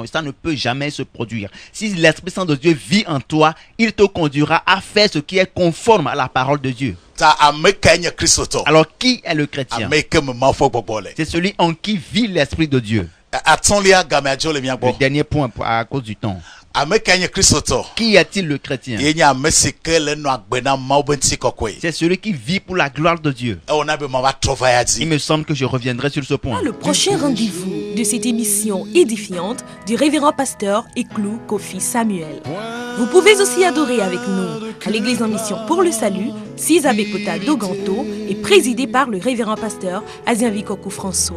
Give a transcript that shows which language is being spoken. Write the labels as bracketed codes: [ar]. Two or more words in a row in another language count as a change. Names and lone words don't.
[fr] Ça ne peut jamais se produire. Si l'Esprit Saint de Dieu vit en toi, il te conduira à faire ce qui est conforme à la parole de Dieu. Alors qui est le chrétien? C'est celui en qui vit l'Esprit de Dieu. Le dernier point à cause du temps. [ee] ame ka nye kristoto [fr] Qui a-t-il le chrétien? [ee] ye nye ame si ke le no agbe na Mawu be ŋuti kɔkɔe [fr] C'est celui qui vit pour la gloire de Dieu. [ee] ewɔ na be ma va trɔ va ya [fr] Il dzi me semble que je reviendrai sur ce point. Le prochain rendez-vous de cette émission édifiante du révérend pasteur Eklou Kofi Samuel. Vous pouvez aussi adorer avec nous à l'église en mission pour le salut, 6 Abekota Doganto et présidé par le révérend pasteur Azienvikoku François.